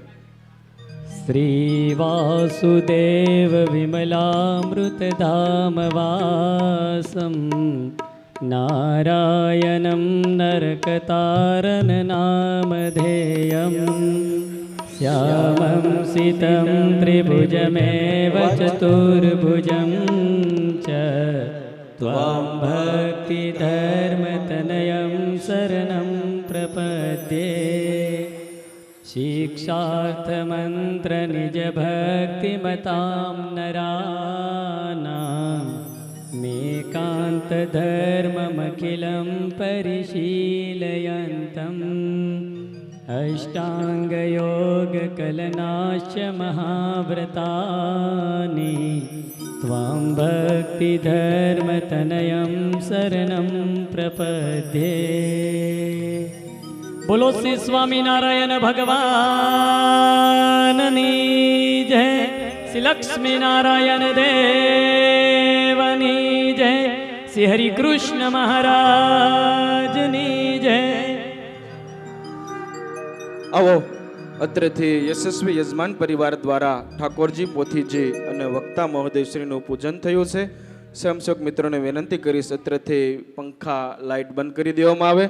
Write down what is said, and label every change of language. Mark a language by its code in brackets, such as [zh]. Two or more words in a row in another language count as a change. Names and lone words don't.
[sa] શ્રી વાસુદેવ વિમલામૃતધામ વાસમ નારાયણં નરકતારન નામધેયં શ્યામં સિतं ત્રિભુજમેવ ચતુર્ભુજં ચ ત્વાં ભક્તિધર્મતનયં શરણં પ્રપદ્યે શિક્ષાર્થમંત્રનિજભક્તિમતાં નરાનાં મેકાन्तधर्ममखिलं परिशीलयन्तम् अष्टाङ्गयोगकलनाश्च महाव्रतानि त्वां भक्तिधर्मतनयं शरणं प्रपद्ये. [gu] બોલો શ્રી સ્વામીનારાયણ ભગવાનની જય, શ્રી લક્ષ્મી નારાયણ દેવની જય, શ્રી હરિ કૃષ્ણ મહારાજની જય. આવો અત્રેથી યશસ્વી યજમાન પરિવાર દ્વારા ઠાકોરજી પોથીજી અને વક્તા મહોદયશ્રીનું પૂજન થયું છે. સ્વયંસેવક મિત્રોને વિનંતી કરીશ અત્રેથી પંખા લાઇટ બંધ કરી દેવામાં આવે.